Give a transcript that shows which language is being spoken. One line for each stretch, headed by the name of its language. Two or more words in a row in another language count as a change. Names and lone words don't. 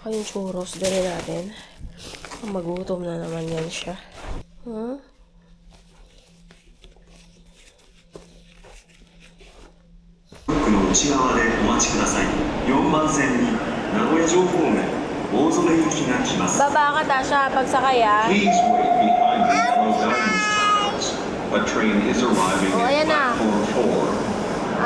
Filipino: churros dali natin. Magutom na naman yan siya. Huh?
Japanese: の内側でお待ちください。4番線に名古屋城方面大曽根行きが来ます。
Filipino: Baba ka, Tasha, pagsakay ah.
English: Please wait behind the yellow guidance towers. A train is arriving
Filipino: Oh,
English: at
Filipino: ayan na.
English: platform 4.